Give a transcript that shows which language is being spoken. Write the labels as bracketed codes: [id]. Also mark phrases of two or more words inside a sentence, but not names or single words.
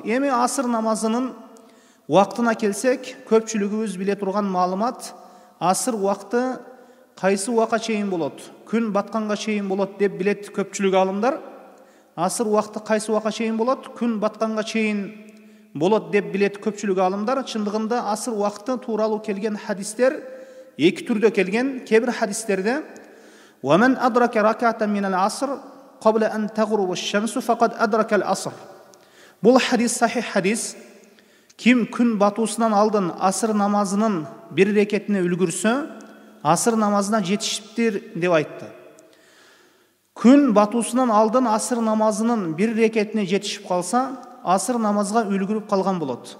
[ky] Эми асыр намазынын убактына келсек, көпчүлүгүбүз биле турган маалымат, асыр убакты кайсы убакка чейин болот? Күн батканга чейин болот деп билет көпчүлүк алымдар. Асыр убакты кайсы убакка чейин болот? Күн батканга чейин болот деп билет көпчүлүк алымдар. Чындыгында асыр убакты тууралуу келген хадистер эки түрдө келген. Кээ-бир хадистерде [ar] وَمَنْ أَدْرَكَ رَكَعَةً مِنَ الْعَصْرِ قَبْلَ أَنْ تَغْرُبَ الشَّمْسُ فَقَدْ أَدْرَكَ الْعَصْرِ. [ky] Бул хадис сахих хадис. Ким күн батуусунан алдын асыр намазынын бир рекетине үлгүрсө, асыр намазына жетишиптир деп айтты. Күн батуусунан алдын асыр намазынын бир рекетине жетишип калса, асыр намазга үлгүрүп калган болот.